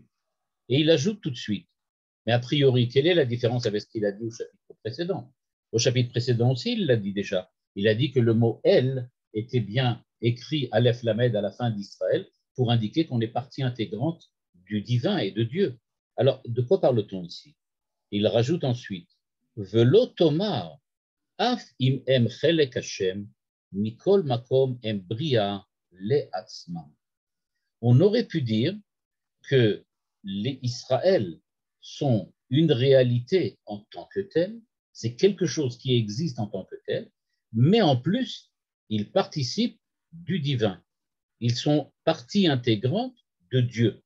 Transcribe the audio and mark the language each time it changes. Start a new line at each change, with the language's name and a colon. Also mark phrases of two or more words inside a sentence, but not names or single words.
French: Et il ajoute tout de suite, mais a priori, quelle est la différence avec ce qu'il a dit au chapitre précédent? Au chapitre précédent aussi, il l'a dit déjà. Il a dit que le mot « El » était bien écrit
Hebrew: אלף למד
French: à la fin d'Israël pour indiquer qu'on est partie intégrante du divin et de Dieu. Alors, de quoi parle-t-on ici? Il rajoute ensuite
Hebrew: ולא תאמר אף אם הם חלק השם מכל מקום הם בריאה לעצמם.
French: On aurait pu dire que les Israël sont une réalité en tant que telle, c'est quelque chose qui existe en tant que tel, mais en plus, ils participent du divin. Ils sont partie intégrante de Dieu.